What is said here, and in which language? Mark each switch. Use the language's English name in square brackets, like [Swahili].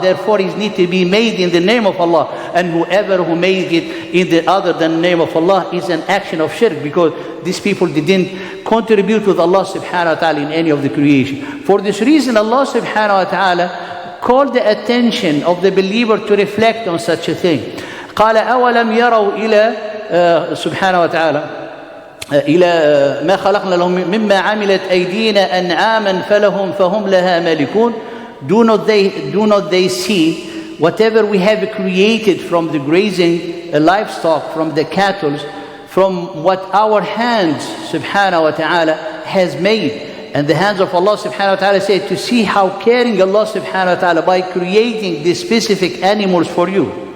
[English] Therefore, it needs to be made in the name of Allah. And whoever who made it in the other than the name of Allah is an action of shirk, because these people didn't contribute with Allah subhanahu wa ta'ala in any of the creation. For this reason, Allah subhanahu wa ta'ala called the attention of the believer to reflect on such a thing. [Arabic] قال أولم يروا إلى سبحانه وتعالى إلى ما خلقنا لهم مما عملت أيدينا أنعاما فهم لها مالكون. [English] Do not they see whatever we have created from the grazing livestock, from the cattle, from what our hands subhanahu wa ta'ala has made. And the hands of Allah subhanahu wa ta'ala say to see how caring Allah subhanahu wa ta'ala by creating these specific animals for you.